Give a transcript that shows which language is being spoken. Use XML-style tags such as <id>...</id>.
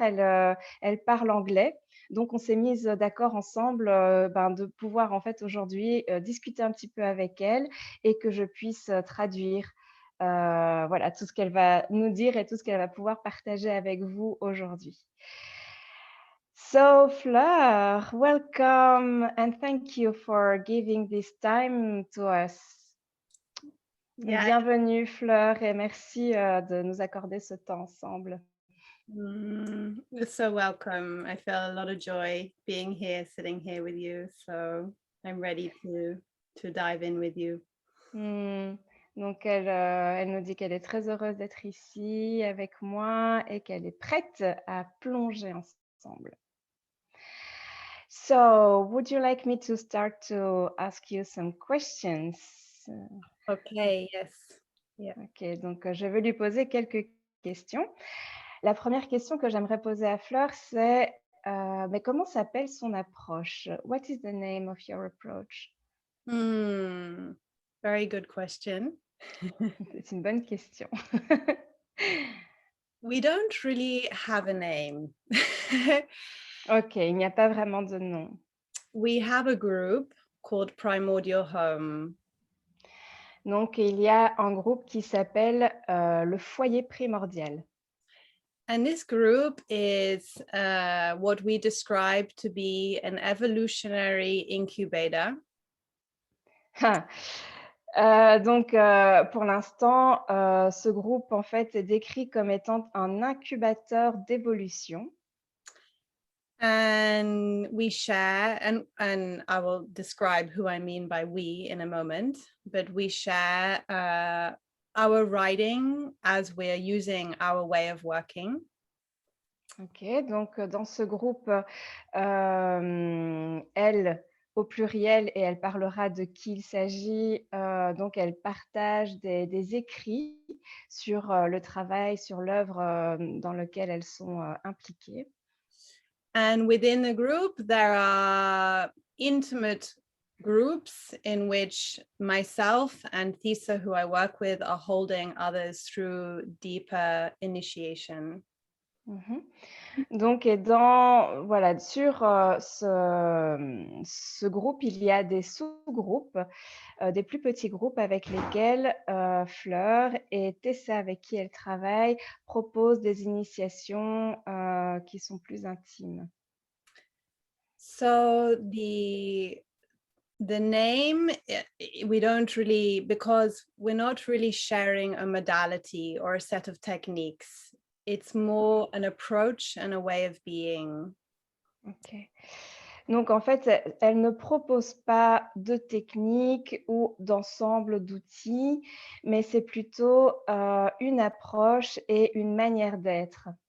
<fr>Elle parle anglais, donc on s'est mises, d'accord ensemble, de pouvoir, en fait, aujourd'hui, discuter un petit peu avec elle et que je puisse, traduire, voilà, tout ce qu'elle va nous dire et tout ce qu'elle va pouvoir partager avec vous aujourd'hui.</fr> <en>So, Fleur, welcome and thank you for giving this time to us. Yeah,</en> <fr>Bienvenue Fleur et merci, de nous accorder ce temps ensemble.</fr> <en>you're so welcome. I feel a lot of joy being here, sitting here with you. So I'm ready to dive in with you. Mmh.</en> <fr>Donc elle nous dit qu'elle est très heureuse d'être ici avec moi et qu'elle est prête à plonger ensemble.</fr> <en>So, would you like me to start to ask you some questions? Okay, yes. Yeah.</en> <fr>OK, donc je vais lui poser quelques questions. La première question que j'aimerais poser à Fleur, c'est, mais comment s'appelle son approche?</fr> <en>What is the name of your approach? Hmm. Very good question.</en> <fr>C'est une bonne question.</fr> <en>We don't really have a name.</en> <fr>OK, il n'y a pas vraiment de nom.</fr> <en>We have a group called Primordial Home.</en> <fr>Donc il y a un groupe qui s'appelle, le foyer primordial.</fr> <en>And this group is what we describe to be an evolutionary incubator.</en> <fr>Donc pour l'instant, ce groupe en fait est décrit comme étant un incubateur d'évolution.</fr> <en>And we share and I will describe who I mean by we in a moment, but we share our writing as we're using our way of working.</en> <fr>OK, donc dans ce groupe, elle au pluriel et elle parlera de qui il s'agit, donc elle partage des écrits sur, le travail, sur l'œuvre, dans lequel elles sont, impliquées.</fr> <en>And within the group there are intimate groups in which myself and Thisa, who I work with, are holding others through deeper initiation. Mmh.</en> <fr>Donc et dans voilà, sur, ce groupe, il y a des sous-groupes, des plus petits groupes avec lesquels, Fleur et Tessa, avec qui elle travaille, proposent des initiations, qui sont plus intimes.</fr> <en>So the name, we don't really, because we're not really sharing a modality or a set of techniques. It's more an approach and a way of being. OK.</en> <fr>Donc en fait, elle ne propose pas de technique ou d'ensemble d'outils, mais c'est plutôt, une approche et une manière d'être.</fr>